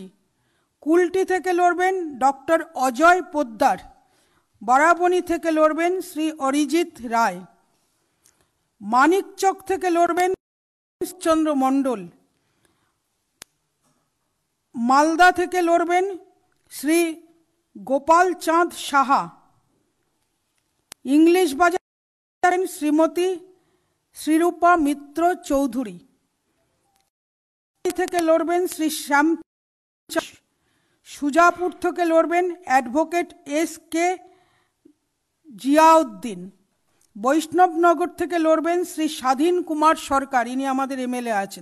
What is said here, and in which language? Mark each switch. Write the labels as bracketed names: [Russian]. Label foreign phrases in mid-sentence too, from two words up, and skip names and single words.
[Bangla] কুলটি থেকে লড়বেন ডক্টর অজয় পোদ্দার। বারাবণী থেকে লড়বেন শ্রী অরিজিৎ রায়। মানিকচক থেকে লড়বেন চন্দ্র মণ্ডল। মালদা থেকে লড়বেন শ্রী गोपाल चांद साहा। इंग्लिश बाजार श्रीमती श्रीरूपा मित्र चौधुरी থেকে লড়বেন শ্রী শ্যাম। সুজাপুর থেকে লড়বেন অ্যাডভোকেট এস কে জিয়াউদ্দিন। বৈষ্ণবনগর থেকে লড়বেন শ্রী স্বাধীন কুমার সরকার, ইনি আমাদের এমএলএ আছেন।